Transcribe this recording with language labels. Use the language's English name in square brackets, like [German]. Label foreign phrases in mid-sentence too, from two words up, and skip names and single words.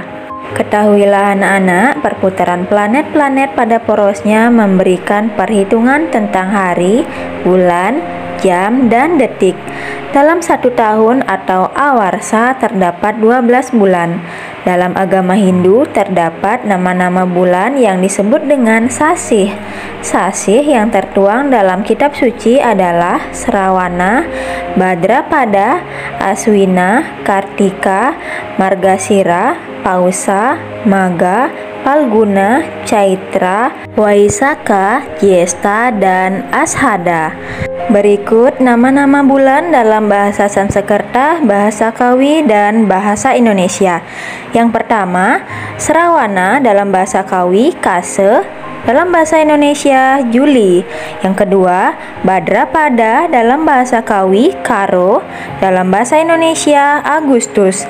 [Indonesian] Ketahuilah anak-anak, perputaran planet-planet pada porosnya memberikan perhitungan tentang hari, bulan, jam, dan detik. Dalam 1 tahun atau awarsa terdapat 12 bulan. Dalam agama Hindu terdapat nama-nama bulan yang disebut dengan sasih. Sasih yang tertuang dalam kitab suci adalah Srawana, Badrapada, Aswina, Kartika, Margasira, Pausa, Maga, Palguna, Chaitra, Waisaka, Jyesta, dan Ashada. Berikut nama-nama bulan dalam bahasa Sanskerta, bahasa Kawi, dan bahasa Indonesia. Yang pertama, Srawana dalam bahasa Kawi, Kase, dalam bahasa Indonesia, Juli. Yang kedua, Badrapada dalam bahasa Kawi, Karo, dalam bahasa Indonesia, Agustus.